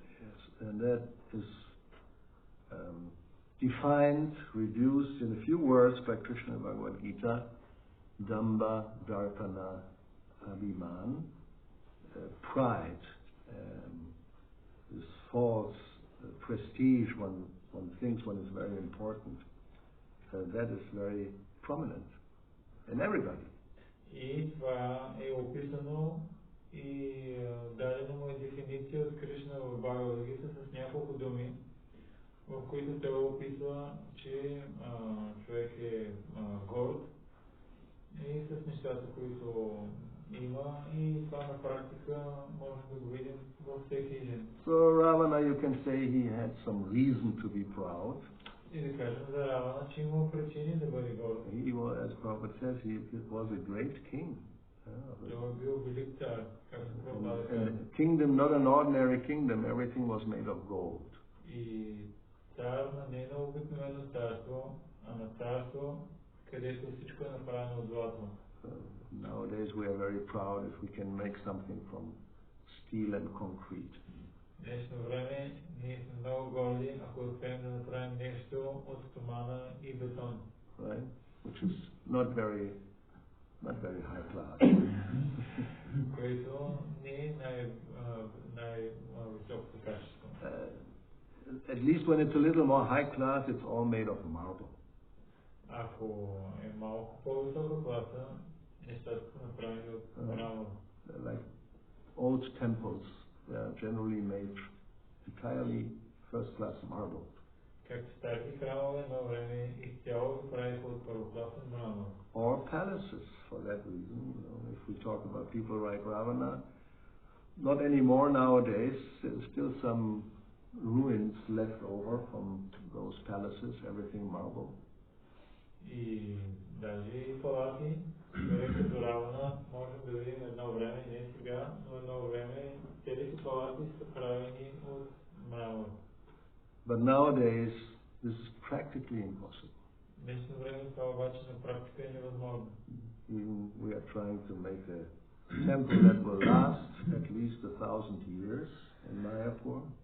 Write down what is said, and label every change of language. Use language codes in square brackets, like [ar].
[en] Yes, and that is defined, reduced in a few words by Krishna Bhagavad Gita: [sa] Damba, Darpana, Abhiman, [en] pride, this false prestige one thinks one is very important. That is very prominent in everybody. [bg] И това е описано и дадена му е дефиниция от Кришна в Бхагавад Гита с няколко думи, в които той описва, че човек е горд и с нещата, които има, и това на практика може да го видим във всеки един. [en] So Ravana, you can say he had some reason to be proud. [bg] И да кажем за Равана, че има причини да бъде горд. [en] He was, as Prabhupada says, he was a great king. [bg] Той е бил велик цар, както Прабхупада казва. [en] And a kingdom, not an ordinary kingdom, everything was made of gold. [bg] И цар не на обикновено царство, а на царство, където всичко е направено от злато. [en] Nowadays we are very proud if we can make something from steel and concrete. [bg] В днешно време ние сме много горди, ако успеем да направим нещо от стомана и бетон. [en] Right? Which is not very high class. [bg] Което не е най-високото качество. [en] At least when it's a little more high class, it's all made of marble. [bg] Ако е малко по-висока класа, нещата са направени от мрамор. [en] Like old temples, they are generally made entirely first-class marble. [bg] Както старите храмове едно време изцяло се правиха от първокласен мрамор. [en] Or palaces, for that reason. If we talk about people like Ravana, not anymore nowadays. There's still some ruins left over from those palaces, everything marble. [bg] И даже и палати, като Равана, можем да видим едно време, не сега, но едно време целите палати са правени от мрамор. [en] But nowadays, this is practically impossible. [bg] Днешно време това обаче на практика е невъзможно. [en] Even we are trying to make a temple that will last at least 1,000 years in Mayapur.